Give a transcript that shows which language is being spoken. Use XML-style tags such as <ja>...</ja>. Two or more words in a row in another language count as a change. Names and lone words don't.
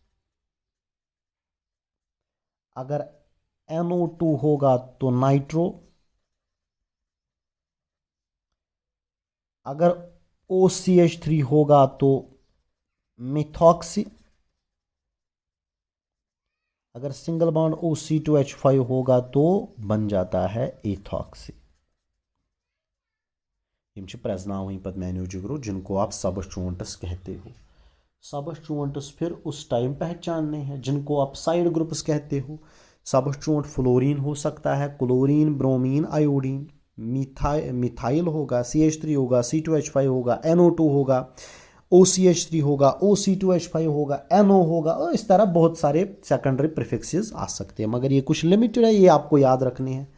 <hi>अगर NO2 होगा तो नाइट्रो, अगर OCH3 होगा तो मिथॉक्सी, अगर</hi> <en>single bond</en> <hi>OC2H5 होगा तो बन जाता है इथॉक्सी।</hi> <ks>यम प्रजनावन पत मैन्यो जिगरो,</ks> <hi>जिनको आप सबस्टिट्यूएंट्स कहते हो। सबस्टिट्यूएंट्स फिर उस टाइम पहचानने हैं जिनको आप</hi> <en>side groups</en> <hi>कहते हो। सबस्टिट्यूएंट फ्लोरीन हो सकता है, क्लोरीन, ब्रोमीन, आयोडीन, मिथाइल होगा, CH3 होगा, C2H5 होगा, NO2 होगा, OCH3 होगा, OC2H5 होगा, NO होगा, और इस तरह बहुत सारे</hi> <en>secondary prefixes</en> <hi>आ सकते हैं, मगर ये कुछ लिमिटेड है, ये आपको याद रखने हैं।</hi>